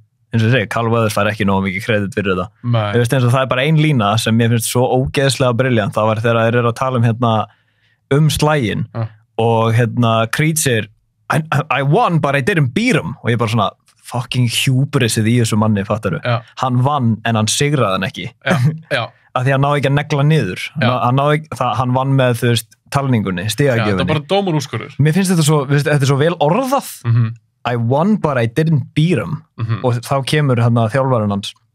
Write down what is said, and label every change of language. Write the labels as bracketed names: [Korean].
[Icelandic] Eins og ég segi, Calvados fær ekki nógu mikið kredit fyrir þetta. Ég veist eins og það bara ein lína sem mér finnst svo ógeðslega brilljant, það var þegar þeir að tala slægin og Creed segir [English] I won but I didn't beat him [Icelandic] og ég bara svona fucking hubrisið í þessu manni, fattar þú? Hann vann en hann sigraði hann ekki. Já. Af því hann náði ekki að negla niður. Hann vann með, þú veist, talningunni, stigagjöfunni. Já, það bara dómur úrskurður. Mér finnst þetta svo vel orðað. [English] I won but I didn't beat him. [Icelandic] Og þá kemur þjálfarinn hans.